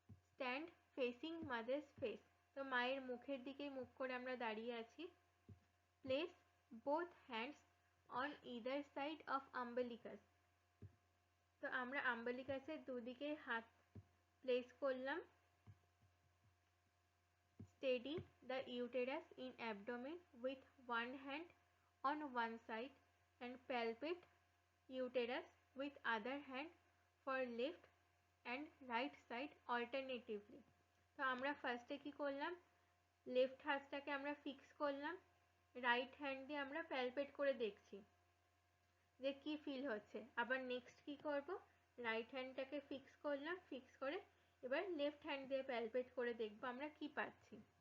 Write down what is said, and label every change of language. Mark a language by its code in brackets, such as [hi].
[en] Stand facing mother's face. [bn] তো মায়ের মুখের দিকে মুখ করে আমরা দাঁড়িয়ে আছি। [en] Place both hands on either side of umbilicus. [bn] তো আমরা আম্বেলিকাসের দুদিকে হাত প্লেস করলাম। [en] Steady the uterus in abdomen with one hand on one side and palpate uterus with other hand for left and right side alternatively. [bn] তো আমরা ফার্স্টে কি করলাম? লেফট হাতটাকে আমরা ফিক্স করলাম, রাইট হ্যান্ড দিয়ে আমরা প্যালপেট করে দেখছি যে কি ফিল হচ্ছে। আবার নেক্সট কি করব? রাইট হ্যান্ডটাকে ফিক্স করলাম, ফিক্স করে এবার লেফট হ্যান্ড দিয়ে প্যালপেট করে দেখবো আমরা কি পাচ্ছি।